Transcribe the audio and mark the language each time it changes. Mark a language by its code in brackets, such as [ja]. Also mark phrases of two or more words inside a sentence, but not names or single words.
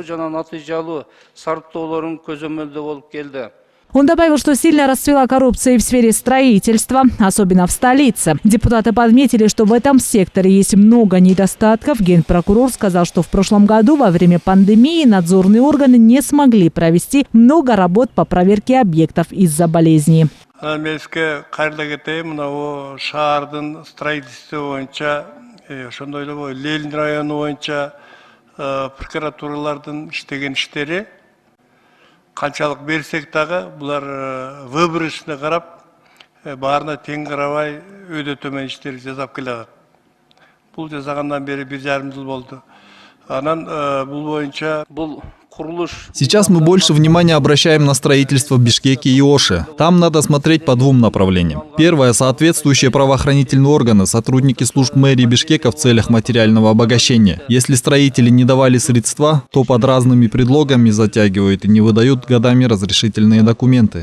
[ru] Он добавил, что сильно расцвела коррупция и в сфере строительства, особенно в столице. Депутаты подметили, что в этом секторе есть много недостатков. Генпрокурор сказал, что в прошлом году во время пандемии надзорные органы не смогли провести много работ по проверке объектов из-за болезни. [ky] Канчалык берсек дагы булар выборочно карап, баарына тең карабай өйдө төмөн иштер жасап келатат. Бул жасагандан бери 1,5 жыл болду. Анан бул боюнча [ru] Сейчас мы больше внимания обращаем на строительство в Бишкеке и Оше. Там надо смотреть по двум направлениям. Первое – соответствующие правоохранительные органы, сотрудники служб мэрии Бишкека в целях материального обогащения. Если строители не давали средства, то под разными предлогами затягивают и не выдают годами разрешительные документы.